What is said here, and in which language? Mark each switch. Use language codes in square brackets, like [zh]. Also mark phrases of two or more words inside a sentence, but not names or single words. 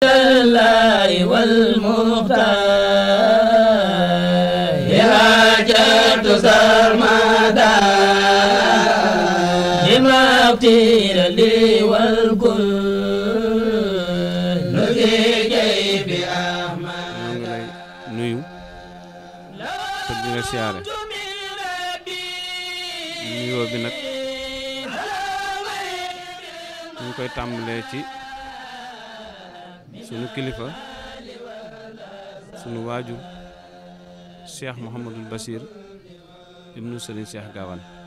[ar] الله والمختار حاجات سرمدا لما اغتير لي والكل في جيب أحمد [wo] nuyu te di la siyaare nuyoo bi nag ñu koy tàmbalee ci sunu kilifa sunu waajur Cheikh Mouhamadul Bachir ibnu Serigne Cheikh Gawane